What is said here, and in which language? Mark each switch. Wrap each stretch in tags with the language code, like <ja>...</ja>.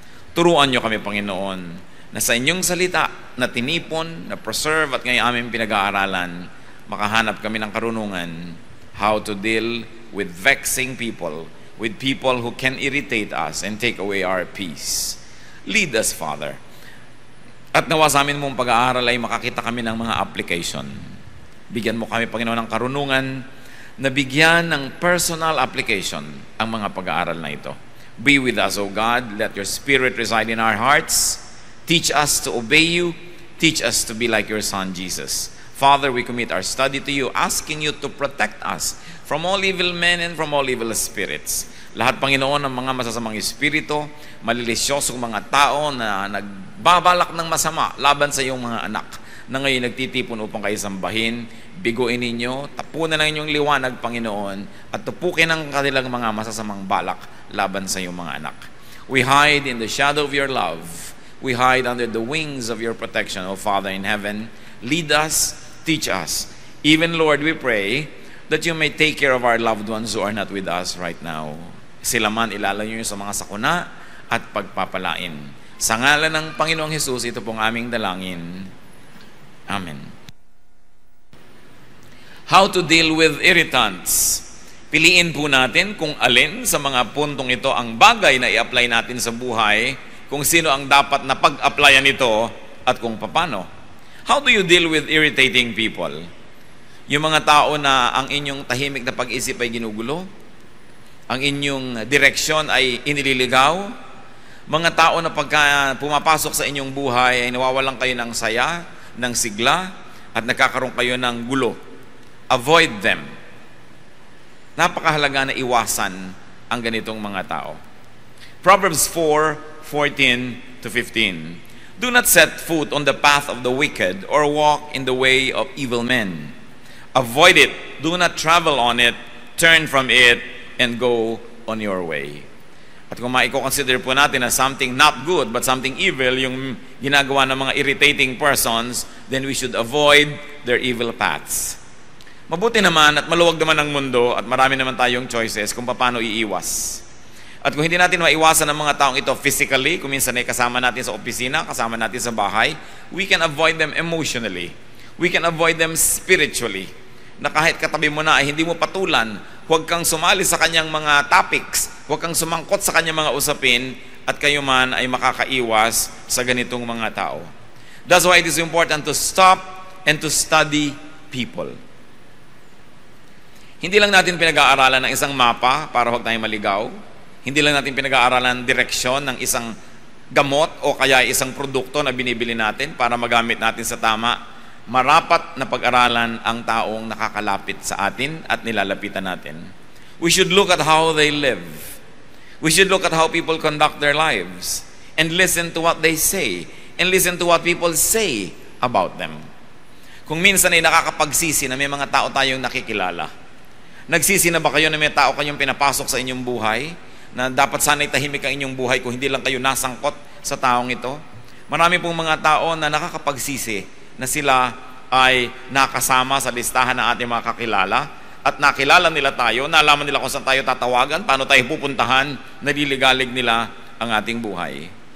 <tl>Turuan niyo kami, Panginoon, na sa inyong salita na tinipon, na preserve at ngayon aming pinag-aaralan, makahanap kami ng karunungan</tl> <en>how to deal with vexing people, with people who can irritate us and take away our peace. Lead us, Father.</en> <tl>At nawa sa amin mong pag-aaral ay makakita kami ng mga application. Bigyan mo kami, Panginoon, ng karunungan na bigyan ng personal application ang mga pag-aaral na ito.</tl> <en>Be with us, O God. Let your Spirit reside in our hearts. Teach us to obey you. Teach us to be like your Son, Jesus. Father, we commit our study to you, asking you to protect us from all evil men and from all evil spirits.</en> <tl>Lahat, Panginoon, ng mga masasamang espiritu, malilisyosong mga tao na nagbabalak ng masama laban sa iyong mga anak, na ngayon nagtitipon upang kayo sambahin, biguin ninyo, tapunan ng inyong liwanag, Panginoon, at tupukin ang kanilang mga masasamang balak laban sa iyong mga anak.</tl> <en>We hide in the shadow of your love. We hide under the wings of your protection, O Father in heaven. Lead us, teach us. Even, Lord, we pray that you may take care of our loved ones who are not with us right now.</en> <tl>Sila man ilalayo niyo sa mga sakuna at pagpapalain. Sa ngalan ng Panginoong Hesus, ito pong aming dalangin. Amen.</tl> <en>How to deal with irritants.</en> <tl>Piliin po natin kung alin sa mga puntong ito ang bagay na i-apply natin sa buhay, kung sino ang dapat na pag-applyan ito at kung paano.</tl> <en>How do you deal with irritating people?</en> <tl>Yung mga tao na ang inyong tahimik na pag-isip ay ginugulo, ang inyong direksyon ay inililigaw, mga tao na pagka pumapasok sa inyong buhay ay nawawalan kayo ng saya, ng sigla, at nagkakaroon kayo ng gulo.</tl> <en>Avoid them.</en> <tl>Napakahalaga na iwasan ang ganitong mga tao.</tl> <en>Proverbs 4:14-15. Do not set foot on the path of the wicked or walk in the way of evil men. Avoid it. Do not travel on it. Turn from it and go on your way.</en> <tl>At kung maiko-consider po natin na</tl> <en>something not good but something evil,</en> <tl>yung ginagawa ng mga</tl> <en>irritating persons, then we should avoid their evil paths.</en> <tl>Mabuti naman at maluwag naman ang mundo at marami naman tayong choices kung paano iiwas. At kung hindi natin maiwasan ng mga taong ito physically, kung minsan ay kasama natin sa opisina, kasama natin sa bahay,</tl> <en>we can avoid them emotionally. We can avoid them spiritually.</en> <tl>Na kahit katabi mo na ay hindi mo patulan, huwag kang sumali sa kanyang mga topics, huwag kang sumangkot sa kanyang mga usapin, at kayo man ay makakaiwas sa ganitong mga tao.</tl> <en>That's why it is important to stop and to study people.</en> <tl>Hindi lang natin pinag-aaralan ng isang mapa para huwag tayong maligaw. Hindi lang natin pinag-aaralan direksyon ng isang gamot o kaya isang produkto na binibili natin para magamit natin sa tama marapat na pag-aralan ang taong nakakalapit sa atin at nilalapitan natin.</tl> <en>We should look at how they live. We should look at how people conduct their lives and listen to what they say and listen to what people say about them.</en> <tl>Kung minsan ay nakakapagsisi na may mga tao tayong nakikilala. Nagsisi na ba kayo na may tao kayong pinapasok sa inyong buhay na dapat sana'y tahimik ang inyong buhay kung hindi lang kayo nasangkot sa taong ito? Marami pong mga tao na nakakapagsisi na sila ay nakasama sa listahan ng ating mga kakilala at nakilala nila tayo, nalaman nila kung saan tayo tatawagan, paano tayo pupuntahan, naliligalig nila ang ating buhay.</tl>